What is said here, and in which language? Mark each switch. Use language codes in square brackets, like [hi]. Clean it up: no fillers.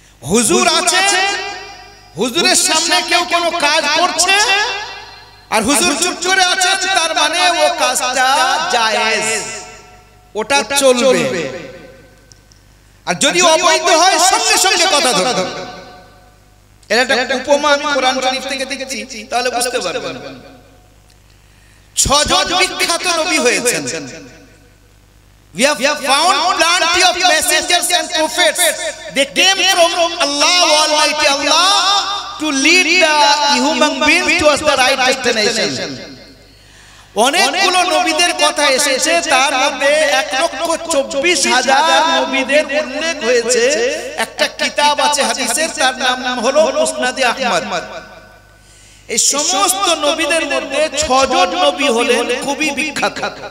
[bn] হুজুর আছে, হুজুরের সামনে কেউ কোনো কাজ করছে আর হুজুর চুপ করে আছে, তার মানে ও কাজটা জায়েজ, ওটা চলবে। আর যদি অবৈধ হয় সঙ্গে সঙ্গে কথা ধরতে হবে। এর একটা উপমা আমি কোরআন শরীফ থেকে দেখেছি, তাহলে বুঝতে পারবেন। 6 জন বিখ্যাত নবী হয়েছেন। [en] We have found plenty of messengers and prophets. They came from Allah, Almighty Allah, to lead the human beings towards the right destination. [bn] অনেকগুলো নবীদের কথা এসেছে, তার মধ্যে 1,24,000 নবীদের উল্লেখ হয়েছে। একটা কিতাব আছে হাদিসের, তার নাম হলো মুসনাদে আহমদ। এই সমস্ত নবীদের মধ্যে 6 জন নবী হলেন খুবই বিখ্যাত।